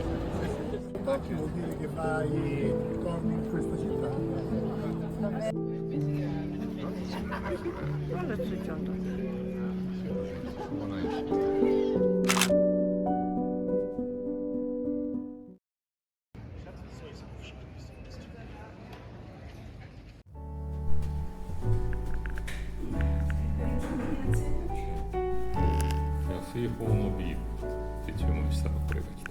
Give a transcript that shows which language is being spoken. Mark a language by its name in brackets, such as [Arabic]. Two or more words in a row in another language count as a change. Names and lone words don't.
[Italian] Vuol dire che vai, torni in questa città. [Japanese] なんでついちゃうんだ。しょうがないし。安い方のビールって注文したらこれが来た。